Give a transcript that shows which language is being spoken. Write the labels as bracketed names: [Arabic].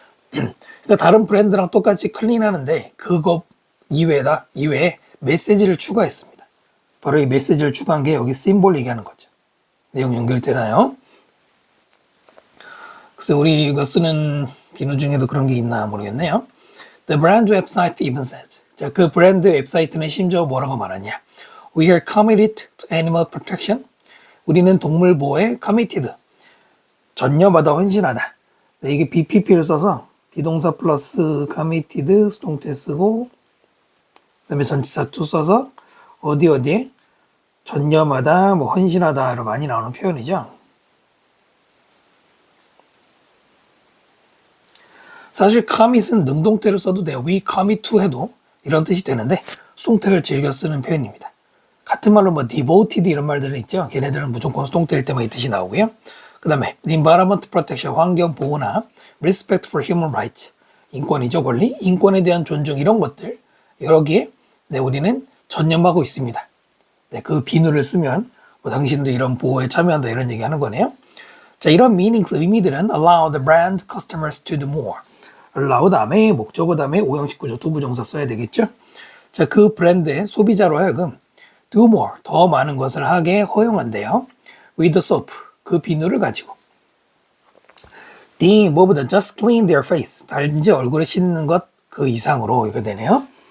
[Korean] 그러니까 다른 브랜드랑 똑같이 클린하는데 그거 이외에 메시지를 추가했습니다. 바로 이 메시지를 추가한 게 여기 심볼 얘기하는 거죠. 내용 연결되나요? 그래서 우리 이거 쓰는 비누 중에도 그런 게 있나 모르겠네요. [English] The brand website even says, [Korean] 자, 그 브랜드 웹사이트는 심지어 뭐라고 말하냐? [English] We are committed to animal protection. [Korean] 우리는 동물 보호에 committed, 전념하다, 헌신하다. 네, 이게 BPP를 써서 비동사 플러스 committed 수동태 쓰고 그다음에 전치사 to 써서 어디에 전념하다, 뭐 헌신하다로 많이 나오는 표현이죠. 사실 commit은 능동태를 써도 돼요. [English] we commit to [Korean] 해도 이런 뜻이 되는데 수동태를 즐겨 쓰는 표현입니다. 같은 말로 뭐 devoted 이런 말들은 있죠. 걔네들은 무조건 수동태일 때만 이 뜻이 나오고요. 그 다음에 [English] environment protection, [Korean] 환경 보호나 [English] respect for human rights, [Korean] 인권이죠, 권리, 인권에 대한 존중 이런 것들 여러 개 네, 우리는 전념하고 있습니다. 네, 그 비누를 쓰면 뭐 당신도 이런 보호에 참여한다 이런 얘기 하는 거네요. 자, 이런 [English] meanings, [Korean] 의미들은 [English] allow the brand customers to do more. [Korean] allow 다음에 목적어 다음에 오형식 구조 투부정사 써야 되겠죠. 자, 그 브랜드의 소비자로 하여금 [English] do more, [Korean] 더 많은 것을 하게 허용한대요. [English] with the soap, [Korean] 그 비누를 가지고. D, 뭐보다 [English] just clean their face, [Korean] 단지 얼굴에 씻는 것 그 이상으로 이거 되네요.